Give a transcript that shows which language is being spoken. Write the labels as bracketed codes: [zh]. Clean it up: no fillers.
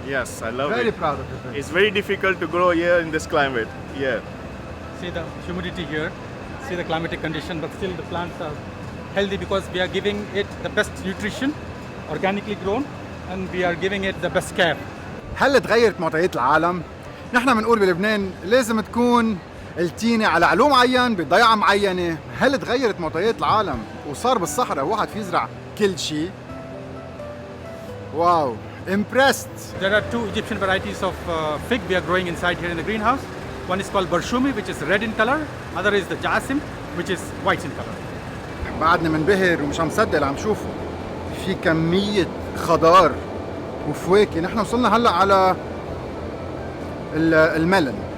[en] Yes, I love it. Very proud of your figs. It's very difficult to grow here in this climate. Yeah. See the humidity here, see the climatic condition, but still the plants are healthy because we are giving it the best nutrition, organically grown, and we are giving it the best care. [ar] هل تغيرت معطيات العالم؟ نحن بنقول بلبنان لازم تكون التينة على علو معين بضيعة معينة. هل تغيرت معطيات العالم وصار بالصحراء واحد في يزرع كل شيء؟ واو [en] impressed. There are two Egyptian varieties of fig we are growing inside here in the greenhouse. One is called Barshumi, which is red in color. Other is the Jasim, which is white in color. [ar] بعدني منبهر ومش عم صدق عم شوفه. في كمية خضار وفواكه. نحن وصلنا هلا على الملن.